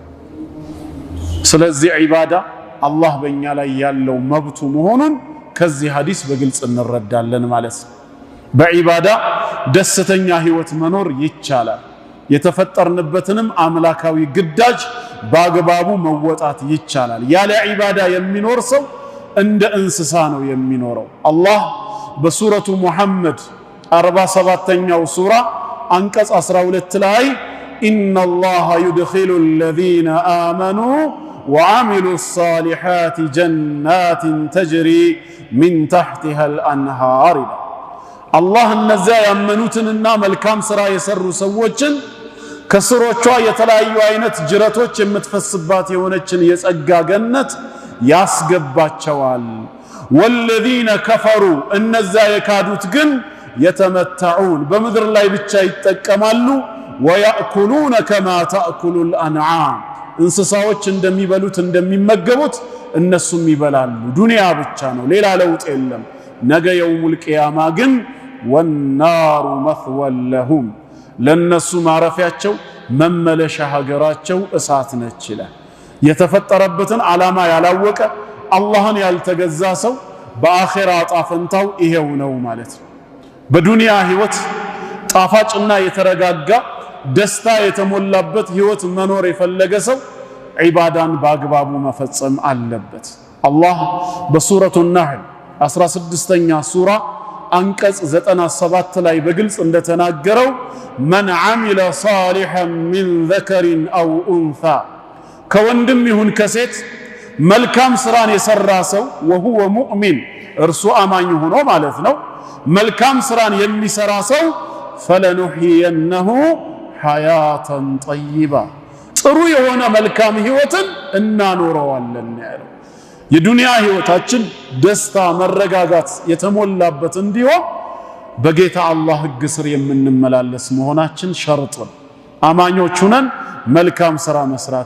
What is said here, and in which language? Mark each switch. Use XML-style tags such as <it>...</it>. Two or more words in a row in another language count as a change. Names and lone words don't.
<am>ስለዚህ ዒባዳ አላህ በእኛ ላይ ያለው መብቱ መሆኑን ከዚህ ሐዲስ በግልጽ እንረዳለን ማለት በዒባዳ ደስተኛ ህይወት መኖር ይቻላል የተፈጠርንበትንም አምላካዊ ግዳጅ በአግባቡ መወጣት ይቻላል ያለ ዒባዳ የሚኖር ሰው እንደ እንስሳ ነው የሚኖረው አላህ በሱረቱ ሙሐመድ 47ኛው ሱራ አንቀጽ 12 ላይ</am> <ar>إن الله يدخل الذين آمنوا وعملوا الصالحات جنات تجري من تحتها الأنهار</ar> <am>አላህ እነዛ ያመኑትንና መልካም ሥራ የሰሩ ሰዎችን ከስሮቿ የተለያዩ አይነት ጅረቶች የምትፈስባት የሆነችን የጸጋ ገነት ያስገባቸዋል</am> <ar>والذين كفروا</ar> <am>እነዛ የካዱት ግን يتمتعون በምድር ላይ ብቻ ይጠቀማሉ</am> <ar>ويأكلون كما تأكل الأنعام</ar> <am>እንስሳዎች እንደሚበሉት እንደሚመገቡት እነሱም ይበላሉ ዱንያ ብቻ ነው ሌላ ለውጥ የለም ነገ</am> <ar>يوم القيامة</ar> <am>ግን</am> <ar>والنار مثوى لهم</ar> <am>ለነሱ ማረፊያቸው መመለሻ ሀገራቸው እሳት ነች ይላል የተፈጠረበትን ዓላማ ያላወቀ አላህን ያልተገዛ ሰው በአኺራ ጣፈንታው ይሄው ነው ማለት ነው በዱንያ ህይወት ጣፋጭና የተረጋጋ ደስታ የተሞላበት ህይወት መኖር የፈለገ ሰው ዒባዳን በአግባቡ መፈጸም አለበት አላህ በሱረቱ النحل 16ኛ ሱራ አንቀጽ 97 ላይ በግልጽ እንደተናገረው</am> <ar>من عمل صالحا من ذكر أو أنثى</ar> <am>ከወንድም ይሁን ከሴት መልካም ስራን የሰራ ሰው</am> <ar>وهو مؤمن</ar> <am>እርሱ አማኝ ሆኖ ማለት ነው መልካም ስራን የሚሰራ ሰው</am> <ar>فلنحيينه حياة طيبة</ar> <am>ጥሩ የሆነ መልካም ህይወትን እናኖረዋለን ያለው የዱንያ ህይወታችን ደስታ መረጋጋት የተሞላበት እንዲሆን በጌታ አላህ ህግ ስር የምንመላለስ መሆናችን ሸርጥ ነው አማኞች ሆነን መልካም ስራ መስራት</am>